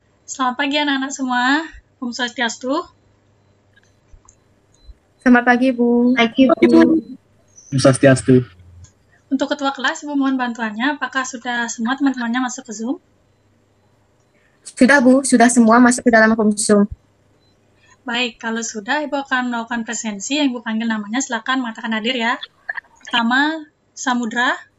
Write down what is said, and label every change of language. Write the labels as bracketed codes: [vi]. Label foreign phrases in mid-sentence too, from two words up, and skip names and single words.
[id] Selamat pagi anak-anak semua. Om Swastiastu. Selamat pagi, Bu. Pagi, Bu. Om Swastiastu. Untuk ketua kelas, Ibu mohon bantuannya. Apakah sudah semua teman-temannya masuk ke Zoom? Sudah, Bu. Sudah semua masuk ke dalam room Zoom. Baik, kalau sudah, Ibu akan melakukan presensi yang Ibu panggil namanya. Silakan mengatakan hadir ya. Pertama, Samudra.